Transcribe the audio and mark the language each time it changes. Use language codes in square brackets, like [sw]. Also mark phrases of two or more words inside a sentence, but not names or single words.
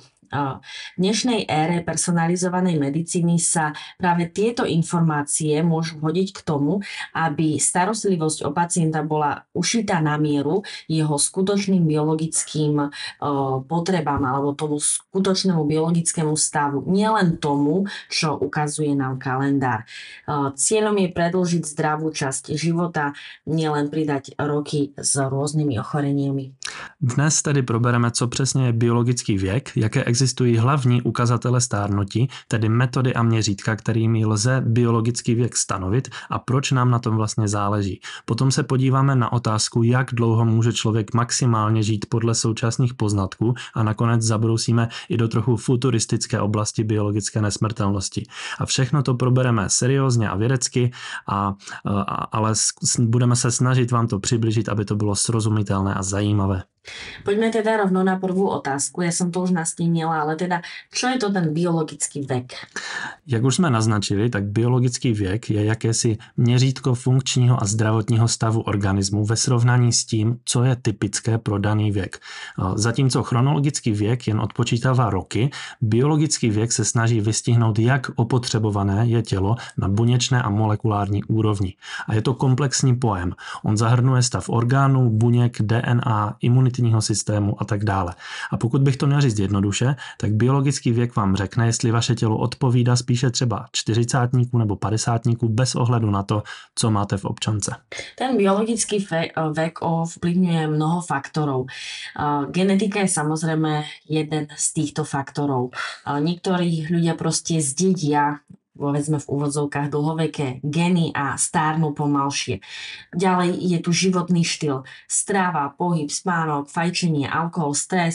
[sk] V dnešnej ére personalizovanej medicíny sa práve tieto informácie môžu hodiť k tomu, aby starostlivosť o pacienta bola ušitá na mieru jeho skutočným biologickým potrebám alebo tomu skutočnému biologickému stavu. Nielen tomu, čo ukazuje nám kalendár. Cieľom je predĺžiť zdravú časť života, nielen pridať roky s rôznymi ochoreniami. [cs] Dnes tedy probereme, co přesně je biologický věk, jaké existují hlavní ukazatele stárnutí, tedy metody a měřítka, kterými lze biologický věk stanovit a proč nám na tom vlastně záleží. Potom se podíváme na otázku, jak dlouho může člověk maximálně žít podle současných poznatků a nakonec zabrousíme i do trochu futuristické oblasti biologické nesmrtelnosti. A všechno to probereme seriózně a vědecky, ale budeme se snažit vám to přibližit, aby to bylo srozumitelné a zajímavé. [sk] Poďme teda rovno na prvú otázku. Ja som to už nastínila, ale teda, čo je to ten biologický vek? [cs] Jak už jsme naznačili, tak biologický věk je jakési měřítko funkčního a zdravotního stavu organismu ve srovnání s tím, co je typické pro daný věk. Zatímco chronologický věk jen odpočítává roky, biologický věk se snaží vystihnout, jak opotřebované je tělo na buněčné a molekulární úrovni. A je to komplexní pojem. On zahrnuje stav orgánů, buněk, DNA, imunitního systému a tak dále. A pokud bych to měl říct jednoduše, tak biologický věk vám řekne, jestli vaše tělo odpovídá spíše třeba 40 nebo 50 bez ohledu na to, co máte v občance. [sk] Ten biologický vek ovplyvňuje mnoho faktorov. Genetika je samozrejme jeden z týchto faktorov. Niektorí ľudia proste zdedia, povedzme v úvodzovkách, dlhoveké geny a stárnu pomalšie. Ďalej je tu životný štýl, strava, pohyb, spánok, fajčenie, alkohol, stres.